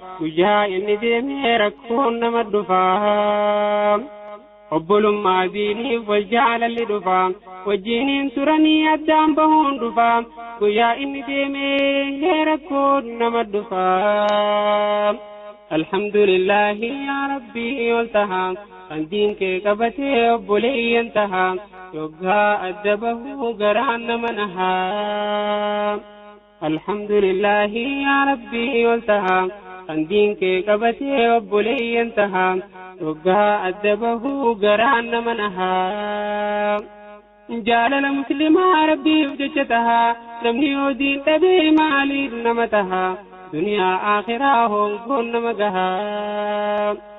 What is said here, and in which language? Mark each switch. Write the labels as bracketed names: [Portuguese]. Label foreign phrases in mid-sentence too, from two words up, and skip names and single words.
[Oromo] Guyyaa inni deemee rakkoon nama dhufaa. Obbolummaa diiniif wal jaalalli dhufaa. Wajjiniin turanii addaan bahuun dhufaa. Guyyaa inni deemee rakkoon nama dhufaa. [Arabic] الحمد لله يا ربي [Oromo] ol tahaa. Kan diin kee qabatee obboleeyyan tahaa. Yoggaa adda bahuu garaan nama nahaa. [Arabic] الحمد لله يا ربي [Oromo] ol tahaa. Kan diin kee qabatee obboleeyyan tahaa. Yoggaa adda bahuu garaan nama nahaa. Jaalala muslimaa Rabbiif jecha tahaa. Namni yoo diin dhabee maaliif nama tahaa? Duniyaa akhiraa hongoon nama gahaa.